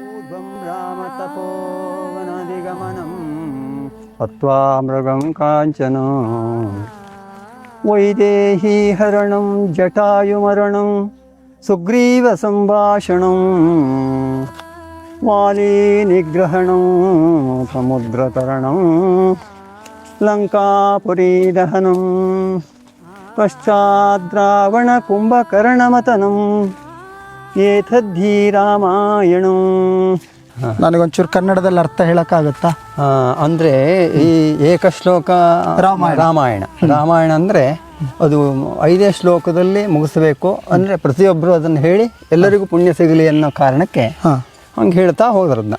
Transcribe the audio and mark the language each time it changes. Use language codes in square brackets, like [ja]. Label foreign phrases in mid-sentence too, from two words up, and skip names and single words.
[sa] ध्रुवं रामतपोवनादिगमनं हत्वा मृगं काञ्चनं वैदेहीहरणं जटायुमरणं सुग्रीवसम्भाषणं वालीनिग्रहणं समुद्रतरणं लङ्कापुरीदहनं पश्चाद्रावणकुम्भकर्णमतनं ಏತದ್ಧಿ ರಾಮಾಯಣಂ. [kn] ನನಗೊಂಚೂರು ಕನ್ನಡದಲ್ಲಿ ಅರ್ಥ ಹೇಳೋಕ್ಕಾಗುತ್ತಾ? ಅಂದರೆ ಈ ಏಕಶ್ಲೋಕ ರಾಮಾಯಣ ಅಂದರೆ ಅದು 5 ಶ್ಲೋಕದಲ್ಲಿ ಮುಗಿಸ್ಬೇಕು. ಅಂದರೆ ಪ್ರತಿಯೊಬ್ಬರು ಅದನ್ನು ಹೇಳಿ ಎಲ್ಲರಿಗೂ ಪುಣ್ಯ ಸಿಗಲಿ ಅನ್ನೋ ಕಾರಣಕ್ಕೆ ಹಂಗೆ ಹೇಳ್ತಾ ಹೋದ್ರದನ್ನ.